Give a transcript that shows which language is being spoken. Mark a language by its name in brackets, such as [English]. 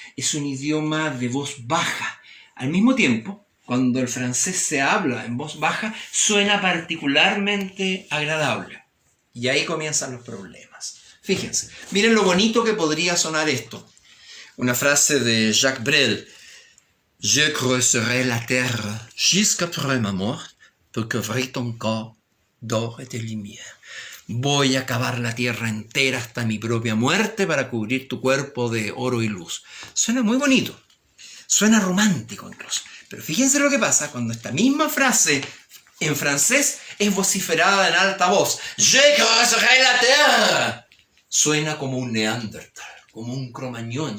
[Spanish] Es un idioma de voz baja. Al mismo tiempo, cuando el francés se habla en voz baja, suena particularmente agradable. Y ahí comienzan los problemas. Fíjense, miren lo bonito que podría sonar esto. Una frase de Jacques Brel. [French] Je creuserai la terre jusqu'après ma mort pour couvrir ton corps d'or et de lumière. [Spanish] Voy a cavar la tierra entera hasta mi propia muerte para cubrir tu cuerpo de oro y luz. Suena muy bonito. Suena romántico incluso. Pero fíjense lo que pasa cuando esta misma frase en francés es vociferada en alta voz. [French] Je creuserai la terre. [Spanish] Suena como un neandertal, como un cromañón.